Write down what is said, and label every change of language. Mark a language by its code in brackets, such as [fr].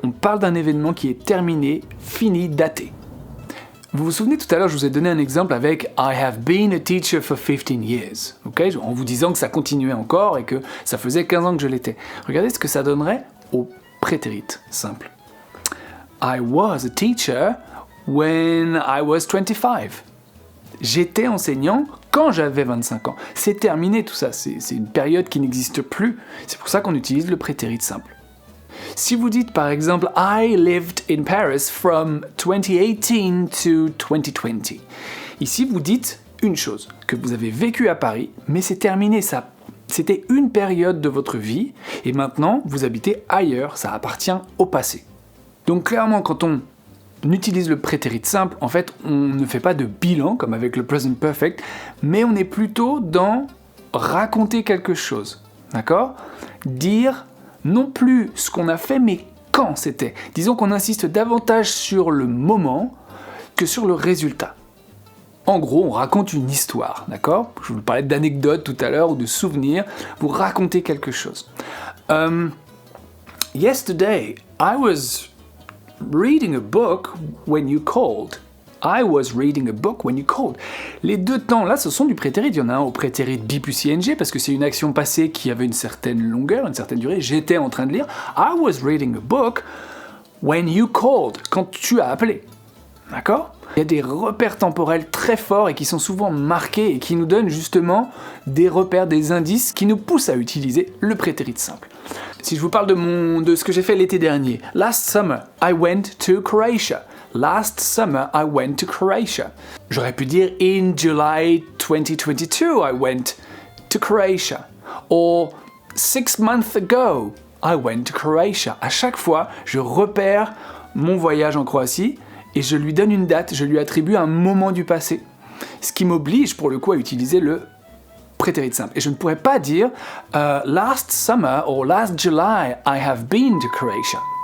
[fr] On parle d'un événement qui est terminé, fini, daté. Vous vous souvenez tout à l'heure, je vous ai donné un exemple avec « [en] I have been a teacher for 15 years [fr] », okay ? En vous disant que ça continuait encore et que ça faisait 15 ans que je l'étais. Regardez ce que ça donnerait au prétérit simple. [en] « I was a teacher when I was 25 ». [fr] J'étais enseignant quand j'avais 25 ans. C'est terminé tout ça, c'est une période qui n'existe plus. C'est pour ça qu'on utilise le prétérit simple. Si vous dites par exemple « [en] I lived in Paris from 2018 to 2020 [fr] », ici vous dites une chose, que vous avez vécu à Paris, mais c'est terminé, ça. C'était une période de votre vie, et maintenant vous habitez ailleurs, ça appartient au passé. Donc clairement, quand on utilise le prétérit simple, en fait, on ne fait pas de bilan, comme avec le present perfect, mais on est plutôt dans raconter quelque chose, d'accord ? Dire non plus ce qu'on a fait, mais quand c'était. Disons qu'on insiste davantage sur le moment que sur le résultat. En gros, on raconte une histoire, d'accord? Je vous parlais d'anecdotes tout à l'heure ou de souvenirs. Vous racontez quelque chose. [en] Yesterday, I was reading a book when you called. I was reading a book when you called. [fr] Les deux temps là, ce sont du prétérit. Il y en a un au prétérit be plus ing parce que c'est une action passée qui avait une certaine longueur, une certaine durée. J'étais en train de lire. [en] I was reading a book when you called. [fr] Quand tu as appelé. D'accord? Il y a des repères temporels très forts et qui sont souvent marqués et qui nous donnent justement des repères, des indices qui nous poussent à utiliser le prétérit simple. Si je vous parle de ce que j'ai fait l'été dernier. [en] Last summer, I went to Croatia. Last summer, I went to Croatia. [fr] J'aurais pu dire [en] in July 2022, I went to Croatia. Or 6 months ago, I went to Croatia. [fr] À chaque fois, je repère mon voyage en Croatie et je lui donne une date, je lui attribue un moment du passé. Ce qui m'oblige pour le coup à utiliser le prétérit simple. Et je ne pourrais pas dire [en] last summer or last July I have been to Croatia.